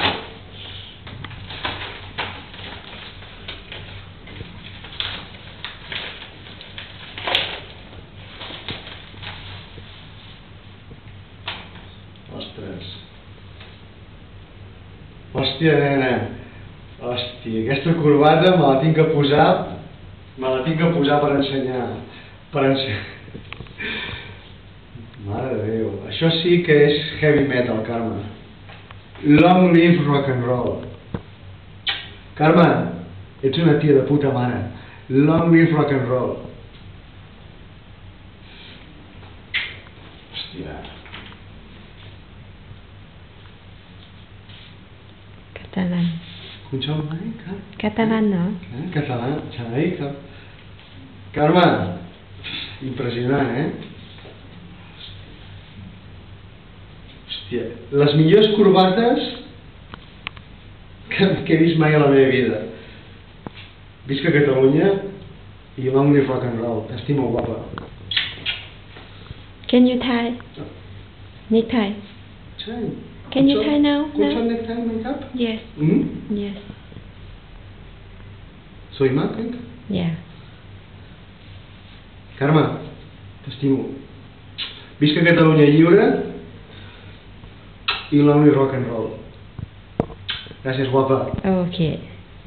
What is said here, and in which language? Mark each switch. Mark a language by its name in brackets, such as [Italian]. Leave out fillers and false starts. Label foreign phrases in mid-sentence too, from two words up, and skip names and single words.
[Catalan] Ostres. Hòstia, nena. Hòstia, aquesta corbata me la tinc que posar per ensenyar. Mare de Déu. Això sí que és [English] heavy metal, [Catalan] Carme. [English] Long live rock and roll. [Catalan] Carme, ets una tia de puta mare. [English] Long live rock and roll. [Catalan] Hòstia. [Spanish] Catalán. Catalán, ¿no? [Catalan] Catalán, Carme, impressionant, Hòstia, les millors corbates que he vist mai a la meva vida. Visca Catalunya i [English] long live rock and roll. [Catalan] T'estimo, guapa. [English] Can you tie? Necktie. Can you tie now? Colchón, necktie, makeup? Yes. Yes. Soy Mac? Yeah. [Catalan] Carme, t'estimo. Visca Catalunya lliure i [English] long live rock and roll. [Catalan] Gràcies, guapa. [English] Okay.